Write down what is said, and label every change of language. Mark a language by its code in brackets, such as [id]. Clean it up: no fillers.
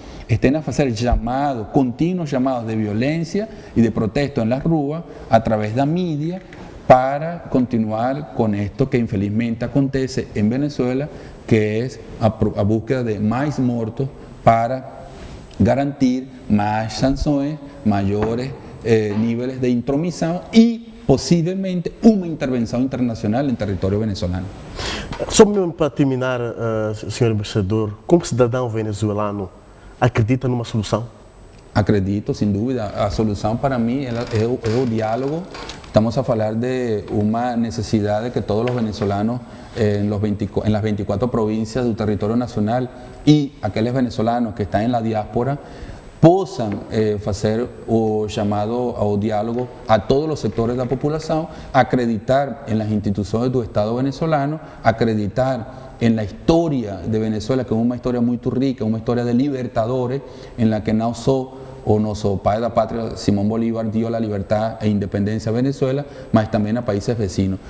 [es] estén a hacer llamados, continuos llamados de violencia y de protesto en las ruas a través de la media para continuar con esto que infelizmente acontece en Venezuela, que es a búsqueda de más muertos para garantir más sanciones, mayores niveles de intromisión y posiblemente una intervención internacional en territorio venezolano. [pt] Só mesmo para terminar, senhor embaixador, como cidadão venezuelano, acredita numa solução? [es] Acredito, sin duda. A solución para mí es el diálogo. Estamos a hablar de una necesidad de que todos los venezolanos en las 24 provincias del territorio nacional y aquellos venezolanos que están en la diáspora [pt] possam fazer o chamado ao diálogo a todos os setores da população, acreditar em las instituições do Estado venezolano, [es] acreditar en la historia de Venezuela, que es una historia muy rica, una historia de libertadores, en la que no solo nuestro padre de la patria, Simón Bolívar, dio la libertad e independencia a Venezuela, mas también a países vecinos.